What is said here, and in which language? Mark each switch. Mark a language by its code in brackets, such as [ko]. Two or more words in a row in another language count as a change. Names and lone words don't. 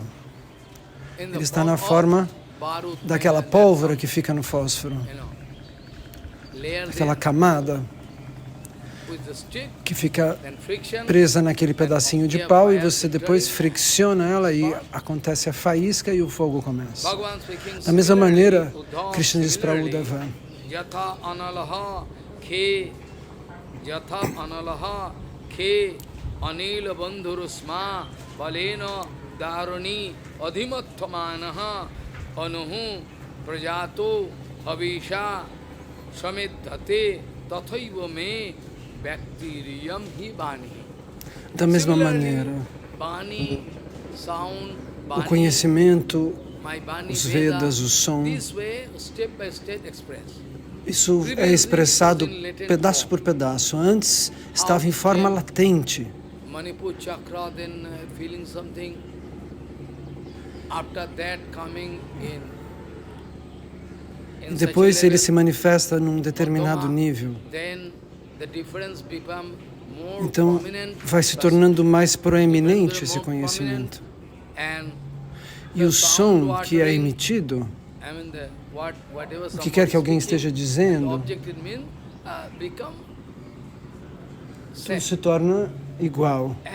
[pt] Ele está na forma daquela pólvora que fica no fósforo. Aquela camada que fica presa naquele pedacinho de pau e você depois fricciona ela e acontece a faísca e o fogo começa. Da mesma maneira, Krishna diz para Uddhava, [sa] Anila bandhurusma palena dharani adhimattamanaha anuhu prajato havisha samidhate tathaiva me bhaktiriyam hi bani. [pt] Da mesma maneira, o conhecimento, os Vedas, o som, isso é expressado pedaço por pedaço. Antes estava em forma latente. [en] Manipur chakra, then feeling something. After that, coming in [pt] depois ele se manifesta num determinado nível. Então vai se tornando mais proeminente esse conhecimento. E o som que é emitido, o que quer que alguém esteja dizendo, tudo se torna igual.